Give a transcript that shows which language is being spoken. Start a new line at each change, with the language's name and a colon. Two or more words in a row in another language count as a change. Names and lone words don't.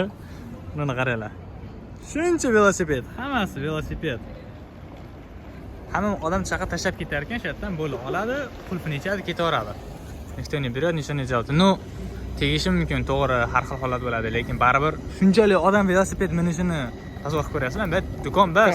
Uzbek: Buni qaranglar. Shuncha velosiped, hammasi velosiped. Hamma odam chaqa tashlab ketar ekan, shu yerdan bo'lib oladi, qulfini ichadi, ketaveradi.
Russian: Никто не берет, ничего не делает. Ну,
Uzbek: tegishi mumkin, to'g'ri, har xil holat bo'ladi, lekin baribir shunchalik odam velosiped minishini tasavvur qilib ko'ryapsizlar. Bu do'kon bas.